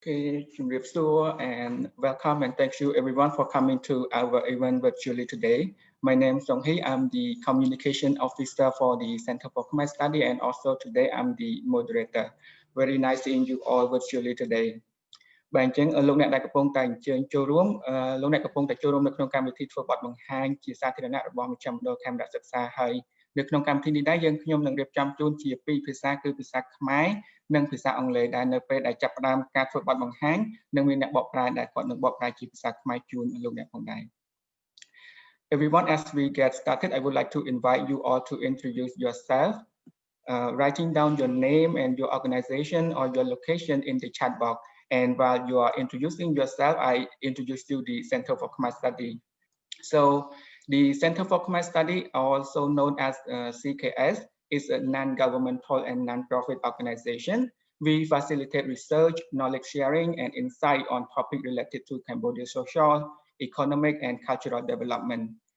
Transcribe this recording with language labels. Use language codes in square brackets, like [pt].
[en] Okay, and welcome and thank you everyone for coming to our event virtually today. My name is Dong Hee. I'm the communication officer for the Center for Khmer Study, and also today I'm the moderator. Very nice seeing you all virtually today. [km] បាទអញ្ចឹងលោកអ្នកដែលកំពុងតែអញ្ជើញចូលរួមលោកអ្នកកំពុងតែចូលរួមនៅក្នុងកម្មវិធីធ្វើបទបង្ហាញជាសាធារណៈរបស់មជ្ឈមណ្ឌលខេមរៈសិក្សាហើយនៅក្នុងកម្មវិធីនេះដែរយើងខ្ញុំនឹងរៀបចំជូនជាពីរភាសាគឺភាសាខ្មែរនិងភាសាអង់គ្លេសដែលនៅពេលដែលចាប់ផ្ដើមការធ្វើបទបង្ហាញនឹងមានអ្នកបកប្រែដែលគាត់នឹងបកប្រែជាភាសាខ្មែរជូនលោកអ្នកផងដែរ [en] Everyone, as we get started, I would like to invite you all to introduce yourself, writing down your name and your organization or your location in the chat box. And while you are introducing yourself, I introduce you the Center for Khmer Study. So the Center for Khmer Study, also known as CKS, is a non-governmental and non-profit organization. We facilitate research, knowledge sharing, and insight on topics related to Cambodia's social, economic, and cultural development.